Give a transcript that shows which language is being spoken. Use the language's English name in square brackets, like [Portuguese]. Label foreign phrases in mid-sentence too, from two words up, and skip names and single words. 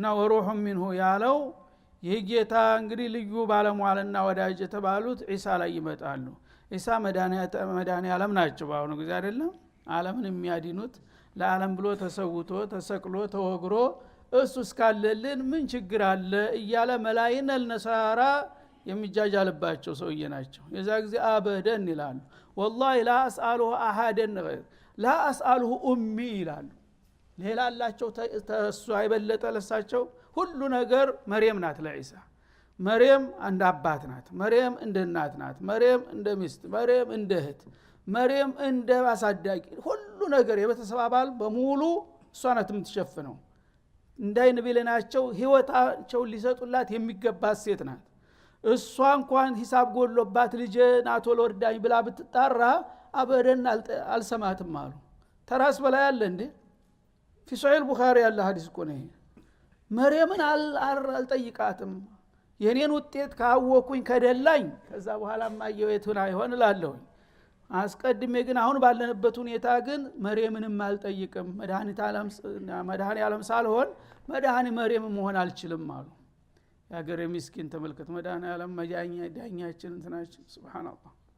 [Arabic] وروح منه [Amharic] ያለው የጌታ እንግዲህ ልዩ ባለሟልና ወዳጅ የተባሉት ኢሳ ላይ ይመጣሉ ኢሳ መዳኒ ዓለም ናቸው ባሁኑ ጊዜ አይደለም ዓለምን የሚያድኑት ለዓለም ብሎ ተሰውቶ ተሰቅሎ ተወግሮ እሱ እስካለልን ምን ችግር አለ እያለ መላእክት አልነሳራ የሚጃጃልባቸው ሰውዬ ናቸው የዛ ጊዜ አበደን ይላሉ [Arabic] والله لا اساله احد غير لا اساله امي [Amharic] ይላሉ ሌላ አላቸው ተሱ አይበለጠ ለሳቸው ሁሉ ነገር መርየም ናት ለኢሳ መርየም እንደ አባት ናት መርየም እንደ እናት ናት መርየም እንደ ሚስት መርየም እንደ እህት መርየም እንደ አሳዳጊ ሁሉ ነገር የቤተሰብ አባል በሙሉ እሷ ናት የምትሸፍነው እንዳይን ቢለናቸው ህይወታቸው ሊሰጡላት የሚገባት ሴት ናት እሷ እንኳን ሂሳብ ጎሎባት ልጅ ናቶ ለወርዳኝ ብላ ብትጣራ አበደን አልሰማትም አሉ ተራስ በላይ አለ እንዴ في صحيح البخاري ያለ ሐዲስ እኮ ነው መርየምን አልጠይቃትም የኔን ውጤት ካወኩኝ ከደላኝ ከዛ በኋላ ማየው የቱና ይሆን እላለሁ አስቀድሜ ግን አሁን ባለንበት ሁኔታ ግን መርየምንም አልጠይቅም መድኃኒ ዓለም ሳልሆን መድኃኒ መርየም መሆን አልችልም አሉ ያገረ ምስኪን ተመልከት መድኃኒ ዓለም ዳኛችን እንትናችን ሱብሃንአላህ